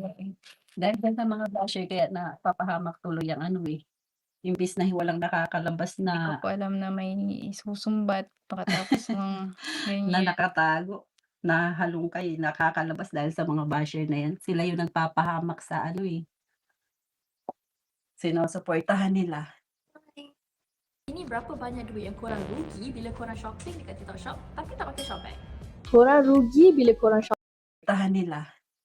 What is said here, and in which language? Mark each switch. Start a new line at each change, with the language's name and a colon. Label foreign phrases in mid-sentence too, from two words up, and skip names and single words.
Filipino: Dahil diyan sa mga basher kaya napapahamak tuloy ang ano, eh, imbis na walang nakakalabas Hindi ko na po alam na may isusumbat pagkatapos ng na ganyan. nakatago, nahalungkay, nakakalabas dahil sa mga basher na 'yan. Sila yung nagpapahamak sa ano, eh, sinusuportahan nila.
Malay: Ini berapa banyak duit yang korang rugi bila korang shopping dekat TikTok Shop tapi tak pakai Shopback? Korang rugi bila korang
Filipino: Suportahan nila.